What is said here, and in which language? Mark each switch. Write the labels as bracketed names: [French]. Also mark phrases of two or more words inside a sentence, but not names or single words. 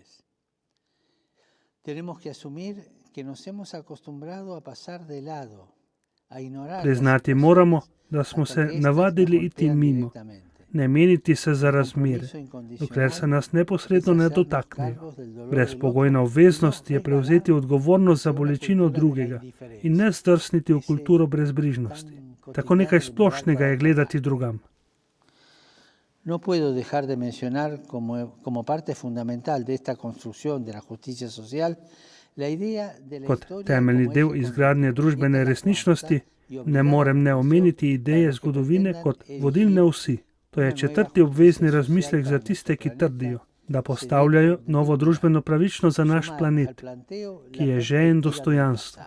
[Slovenian] Priznati moramo, da smo se navadili iti mimo, ne meniti se za razmere, dokler se nas neposredno ne dotaknejo. Brezpogojna obveznost je prevzeti odgovornost za bolečino drugega in ne zdrsniti v kulturo brezbrižnosti. Tako nekaj splošnega je gledati drugam. [Spanish] No puedo dejar de mencionar como parte fundamental de esta construcción de la justicia social la idea de la [Slovenian] Kot temeljni del izgradnje družbene resničnosti ne morem ne omeniti ideje zgodovine kot vodilne osi. To je četrti obvezni razmislek za tiste, ki trdijo, da postavljajo novo družbeno pravičnost za naš planet, ki je žejen dostojanstva.